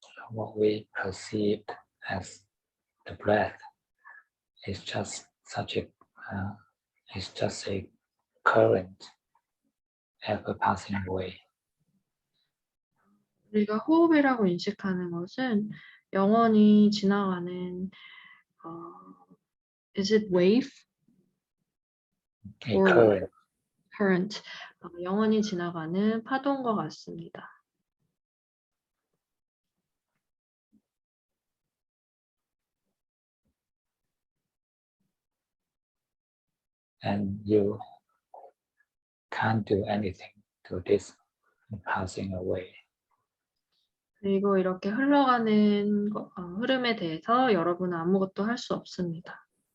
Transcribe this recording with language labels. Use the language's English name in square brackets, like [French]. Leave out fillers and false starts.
[English] What we perceive as the breath is just such a it's just a current ever passing away. [Korean] 우리가 호흡이라고 인식하는 것은 영원히 지나가는 [English] is it wave A or current. current? [Korean] 영원히 지나가는 파동과 같습니다. [English] And you can't do anything to this passing away. [Korean] 그리고 이렇게 흘러가는 흐름에 대해서 여러분은 아무것도 할 수 없습니다.